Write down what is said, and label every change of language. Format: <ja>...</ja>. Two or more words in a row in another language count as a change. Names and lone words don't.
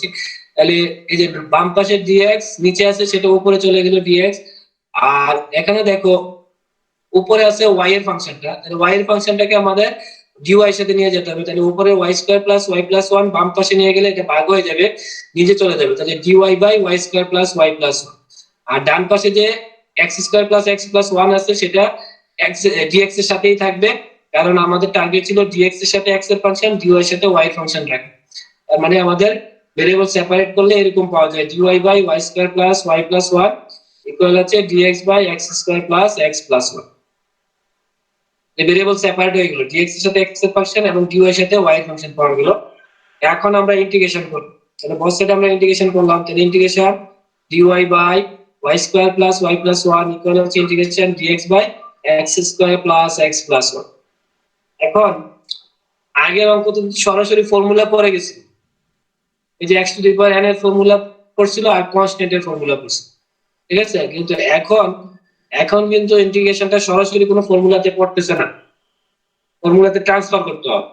<bn>তাহলে এই যে বাম পাশের dx নিচে আছে, সেটা উপরে চলে গেল dx। আর এখানে দেখো উপরে আছে y এর ফাংশনটা, তাহলে y এর ফাংশনটাকে আমাদের dy এর সাথে নিয়ে যেতে হবে। তাহলে উপরে y² + y + 1 বাম পাশে নিয়ে গেলে এটা ভাগ হয়ে যাবে, নিচে চলে যাবে, তাহলে dy/y² + y + 1। আর ডান পাশে যে x² + x + 1 আছে সেটা dx এর সাথেই থাকবে, কারণ আমাদের টার্গেট ছিল dx এর সাথে x এর ফাংশন, dy এর সাথে y এর ফাংশন রাখা। তার মানে আমাদের</bn> <en>variable separate</en> <bn>করলে এরকম পাওয়া যায় dy/y² + y + 1 ইকুয়াল হচ্ছে dx/x² + x + 1। এই</bn> <en>variable separate</en> <bn>হয়ে গেল, dx এর সাথে x এর ফাংশন এবং dy এর সাথে y এর ফাংশন পাওয়া গেল। এখন আমরা ইন্টিগ্রেশন করব, তাহলে</bn> <en>both side</en> <bn>আমরা ইন্টিগ্রেশন করলাম, তাহলে ইন্টিগ্রেশন dy/y² + y + 1 ইকুয়াল হচ্ছে ইন্টিগ্রেশন dx/x² + x + 1। এখন আগের অঙ্ক তো সরাসরি ফর্মুলা পড়ে গেছি, এই যে x⁴n এর ফর্মুলা পড়ছিল আর কনস্ট্যান্টের ফর্মুলা পড়ছিল। ঠিক আছে, কিন্তু এখন কিন্তু ইন্টিগ্রেশনটা সরাসরি কোনো ফর্মুলাতে পড়তেছে না, ফর্মুলাতে ট্রান্সফার করতে হবে।</bn>